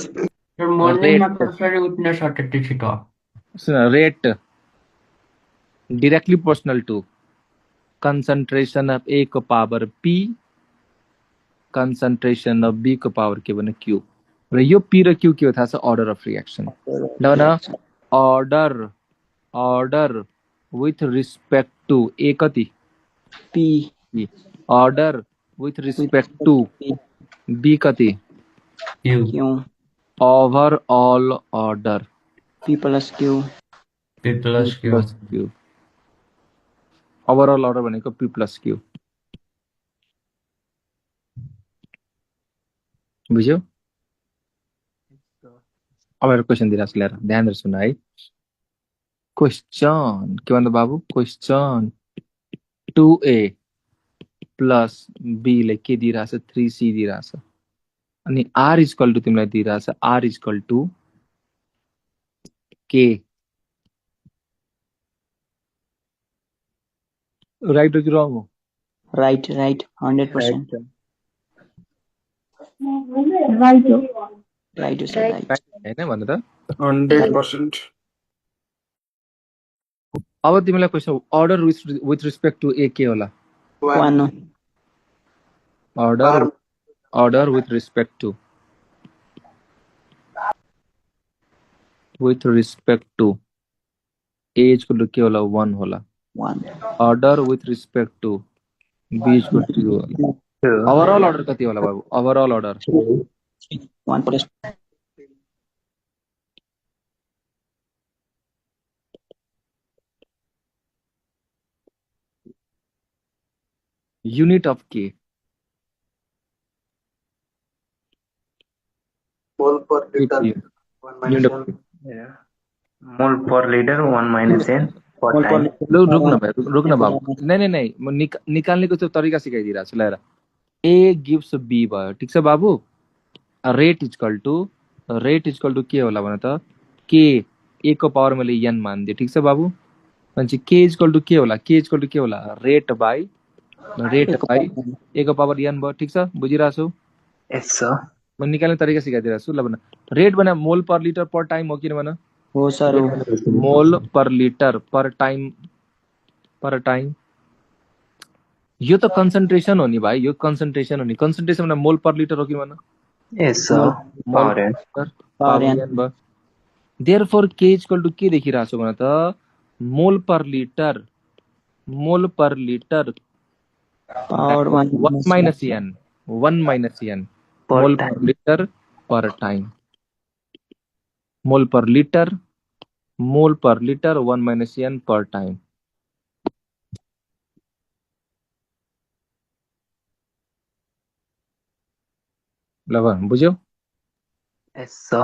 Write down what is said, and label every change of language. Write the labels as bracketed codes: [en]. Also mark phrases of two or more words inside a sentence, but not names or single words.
[ne] सर मर्निङमा कसरी उठ्न सकेको छिटो सुन रेट [en] directly proportional to concentration of A [ne] को पावर P [en] concentration of B [ne] को पावर के भने Q र यो P र Q के हो थाहा छ [en] order of reaction [ne] ल न [en] order with respect to A [ne] कति [en] P order with respect to B कति Q overall order P plus Q P plus Q overall order [ne] भनेको [en] P plus Q [ne] बुझ्यौ अब एउटा क्वेसन दिइराछ लिएर ध्यान दिएर सुन है क्वेसन के भन्दा बाबु क्वेसन [en] 2A plus B [ne] ले के दिइराछ 3C दिइराछ अनि [en] R equal to [ne] तिमीलाई दिइराछ [en] R equal to K [ne] राइट हो कि रङ हो [en] right 100% right sir right [ne] हैन भन्नु त 100% अब तिमीलाई क्वेसन [en] order with respect to A [ne] के होला? [en] वन 1 order with respect to A equal to [ne] के होला? 1 होला। 1 [en] order with respect to B equal to 2 [ne] होला। [en] overall order [ne] कति होला बाबु? [en] overall order 1 plus unit of k mole per liter one यूनिट माइनस अफ Mole per liter 1 minus n per mole per time. liter [hi] रुक न [ne] बाबु, नहीं म निकाल्नेको चाहिँ तरिका सिकाइदिइरहेको छु। ल [en] A gives B [ne] भयो, ठिक छ बाबु। [en] rate equal to k [ne] होला भने त के ए को पावर मैले एन मानिदिएँ, ठिक छ बाबु। भनेपछि [en] k equal to k [ne] होला? [en] rate by A [ne] को पावर एन भयो, ठिक छ? बुझिरहेको छु? [en] Yes, sir. [ne] म निकाल्ने तरिका सिकाइदिइरहेको छु। ल भन, रेट भने [en] mole per liter per time [ne] हो कि भन? हो सर हो। [en] mole per liter per time [ne] यो त कन्सन्ट्रेसन हो नि भाइ, यो कन्सन्ट्रेसन हो नि। कन्सन्ट्रेसन भने [en] mole per liter [ne] हो कि भन? [en] Yes, sir. मोल Power n. per power n [ne] भयो। [en] therefore k equal to k [ne] देखिरहेको छु भने त [en] mole per liter power 1 1 minus n Per मोल time. per liter per time. mole per liter 1 minus n per time. [ne] ल भन, बुझ्यौ? [en] Yes, sir.